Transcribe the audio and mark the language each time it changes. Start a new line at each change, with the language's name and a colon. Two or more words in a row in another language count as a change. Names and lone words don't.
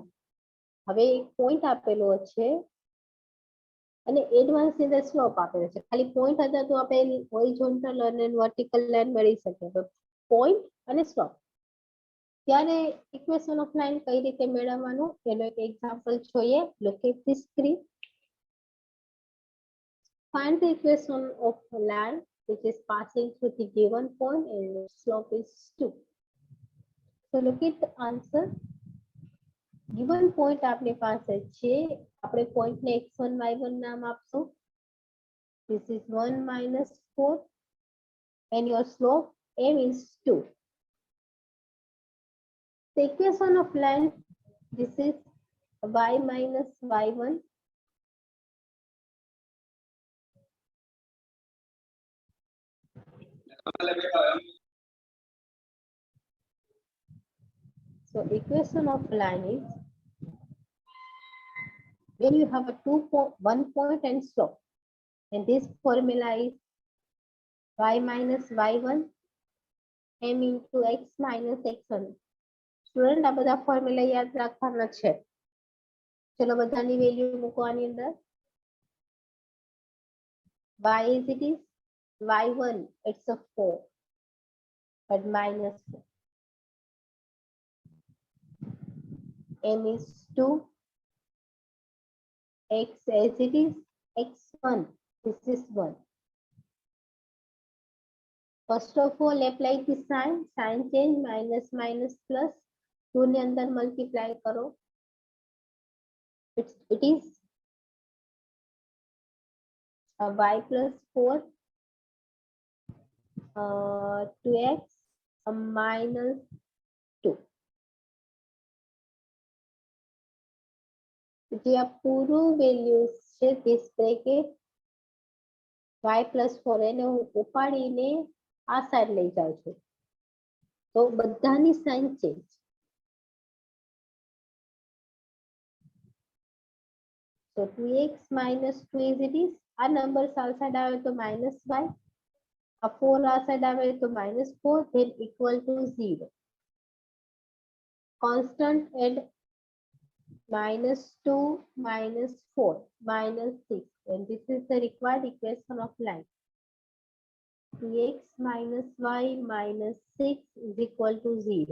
Gujarati: હવે એક પોઈન્ટ આપેલો છે અને એડવાન્સ ની અંદર સ્લોપ આપેલો છે. ખાલી પોઈન્ટ હતા તો આપણે હોરિઝોન્ટલ અને વર્ટિકલ લાઇન મળી શકે. તો પોઈન્ટ અને સ્લોપ ત્યારે
English: equation of line
Gujarati: કઈ રીતે મેળવવાનું એનો એક એક્ઝામ્પલ જોઈએ.
English: look at this screen. Find the equation of a line which is passing through the given point and the slope is 2. So look at the answer. Given point
Gujarati: આપની પાસે છે, આપણે point ને x1 y1 નામ આપશું.
English: This is 1 minus 4 and your slope m is 2. The equation of line, this is y minus y1 So equation of line is when you have a 1 point and slope, and this formula is y minus y1 m into x minus x1.
Gujarati: સ્ટુડન્ટ આ બધા ફોર્મ્યુલા યાદ રાખવાના છે. ચલો બધાની વેલ્યુ મૂકવાની અંદર.
English: y is it is y1 it's a 4 but minus 4. m is 2, x as it is x1 this is 1. First of all apply the sign change minus minus plus 2
Gujarati: ને અંદર
English: multiply કરો. It is y plus 4 2x minus 2.
Gujarati: જે આ પૂરું વેલ્યુઝ છે
English: this bracket y plus 4
Gujarati: એને હું ઉપાડીને આ સાઈડ લઈ જાઉં છું તો બધાની
English: sign change. So 2x minus 2 is it is.
Gujarati: આ નંબર સાઈડ આવે તો
English: minus y.
Gujarati: આ 4 આ સાઈડ આવે તો
English: minus 4 then equal to 0. Constant and minus 2 minus 4 minus 6 and this is the required equation of line. 2x minus y minus 6 is equal to 0.